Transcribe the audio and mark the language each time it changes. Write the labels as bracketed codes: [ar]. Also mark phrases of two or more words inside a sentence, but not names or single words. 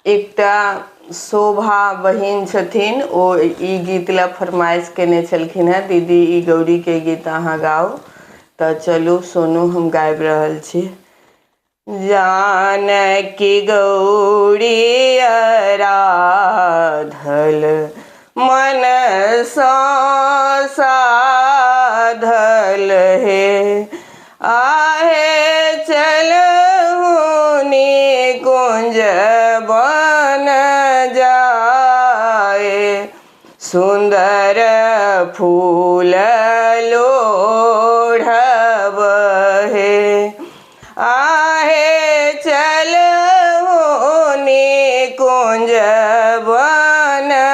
[mai] एकटा शोभा बहिन छथिन ओ ई गीत ला फरमाइश केने छलखिन है, दीदी ई गौरी के गीत अहाँ गाओ। तो चलू सोनू हम गाबि रहल छी। जानकी गौरी आराधल मन साधल हे, आहे चलहुनी कुंज बन जाए, सुंदर फूल लोढ़ब हे, आहे चलहुनी कुंज बन